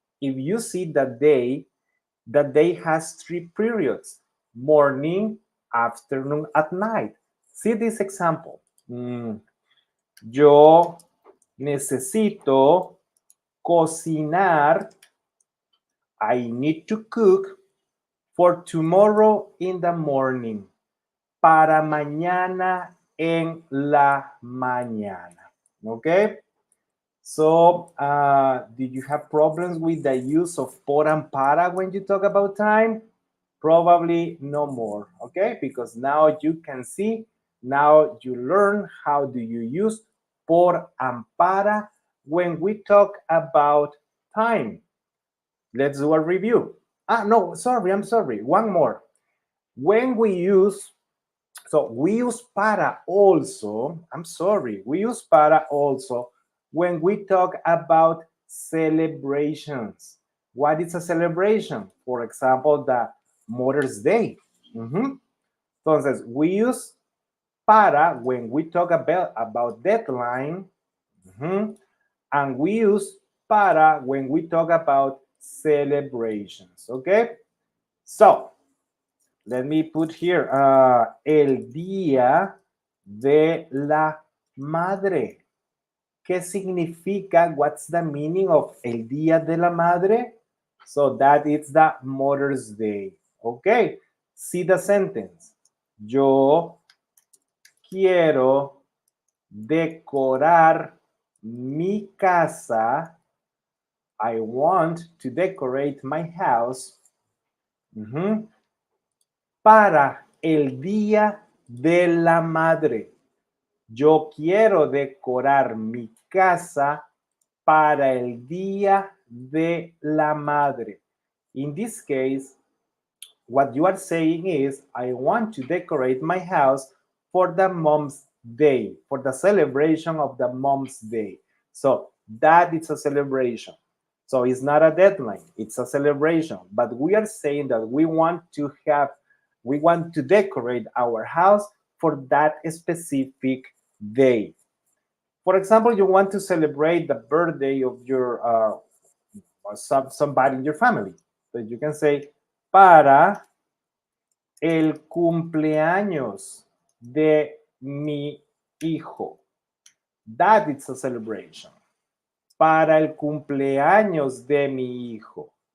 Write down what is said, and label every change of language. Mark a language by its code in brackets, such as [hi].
[en] If you see the day has 3 periods: morning, afternoon, at night. See this example. [es] Yo necesito cocinar. [en] I need to cook for tomorrow in the morning. [es] Para mañana en la mañana. [en] Okay? So, did you have problems with the use of por and para when you talk about time? Probably no more, okay? Because now you can see, now you learn how do you use por and para when we talk about time. Let's do a review. No, sorry, I'm sorry. One more. When we use, so we use para also, I'm sorry, we use para also when we talk about celebrations. What is a celebration? For example, the Mother's Day. Mhm. Entonces, we use para when we talk about deadline. Mhm. And we use para when we talk about celebrations. Okay? So, let me put here [es] el día de la madre. ¿Qué significa? [en] What's the meaning of [es] el día de la madre? [en] So that is the Mother's Day. Okay. See the sentence. [es] Yo quiero decorar mi casa. [en] I want to decorate my house. Mhm. [es] Para el Día de la Madre. Yo quiero decorar mi casa para el Día de la Madre. [en] In this case, what you are saying is, I want to decorate my house for the Mom's Day, for the celebration of the Mom's Day. So that is a celebration. So it's not a deadline, it's a celebration. But we are saying that we want to decorate our house for that specific day. For example, you want to celebrate the birthday of your somebody in your family. So you can say, [es] para el cumpleaños de mi hijo. [en] That is a celebration. [es] Para el cumpleaños de mi hijo.